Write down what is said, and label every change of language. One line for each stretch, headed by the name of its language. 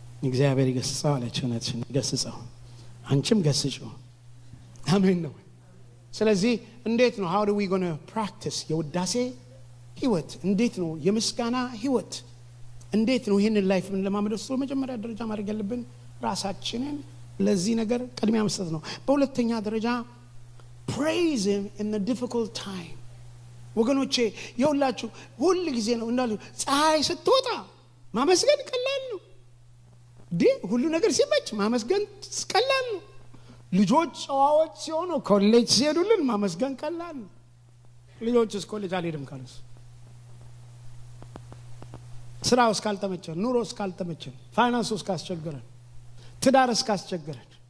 Amharic: እግዚአብሔር ይገስጸው አለችው ነትሽን ይገስጸው አንቺም ገስጪው አሜን ነው ስለዚህ እንዴት ነው
English: how do we going to practice
Amharic: የውዳሴ ህይወት እንዴት ነው የምስጋና ህይወት እንዴት ነው ይሄንን ላይፍ ምን ለማመደስ መጀመሪያ ደረጃ ማድረግ ያለብን ራሳችንን ለዚህ ነገር ቅድሚያ መስጠት ነው በሁለተኛ ደረጃ
English: praise him in the difficult time.
Amharic: ወገኖቼ የሁላችሁ ሁሉ ጊዜ ነው እንዳሉ ፀሐይ ስትወጣ ማመስገን ቀላል ነው። ሁሉ ነገር ሲመች ማመስገን ቀላል ነው። ልጆች ጨዋዎች ሲሆኑ ኮሌጅ ሲሄዱልን ማመስገን ቀላል ነው። ልጆችስ ኮሌጅ አልሄድም ካሉስ ስራው እስካልተመቸን፣ ኑሮ እስካልተመቸን፣ ፋይናንስ እስካስቸገረን፣ ትዳር እስካስቸገረን